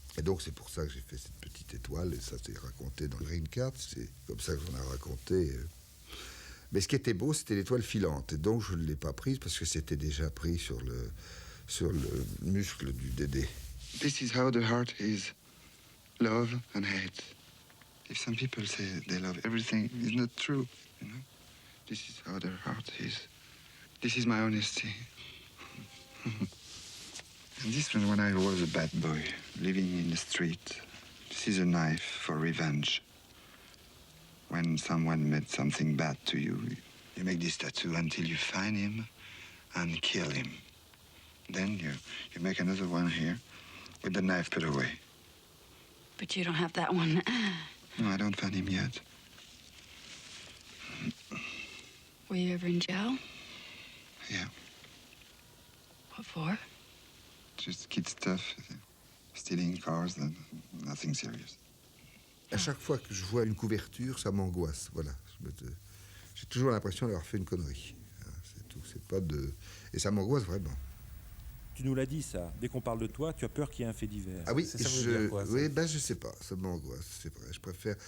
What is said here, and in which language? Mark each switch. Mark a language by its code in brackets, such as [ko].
[fr] Et donc c'est pour ça que j'ai fait cette petite étoile, et ça c'est raconté dans le Green Card, c'est comme ça qu'on a raconté. Mais ce qui était beau, c'était l'étoile filante, et donc je ne l'ai pas prise parce que c'était déjà pris sur le muscle du Dédé. [en] This is how the heart is. Love and hate. If some people say they love everything, it's not true, you know? This is how their heart is. This is my honesty. And this was when I was a bad boy, living in the street. This is a knife for revenge. When someone made something bad to you, you make this tattoo until you find him and kill him. Then you make another one here with the knife put away. But you don't have that one. No, I don't find him yet. Were you ever in jail? Yeah, What for? just kid stuff. Stealing cars, then nothing serious. [fr] à chaque fois que je vois une couverture, ça m'angoisse. Voilà. J'ai toujours l'impression d'avoir fait une connerie. C'est tout. C'est pas de... Et ça m'angoisse vraiment. Tu nous l'as dit, ça. Dès qu'on parle de toi, tu as peur qu'il y ait un fait divers. Ah oui, je sais pas. Ça m'angoisse, c'est vrai. Je préfère...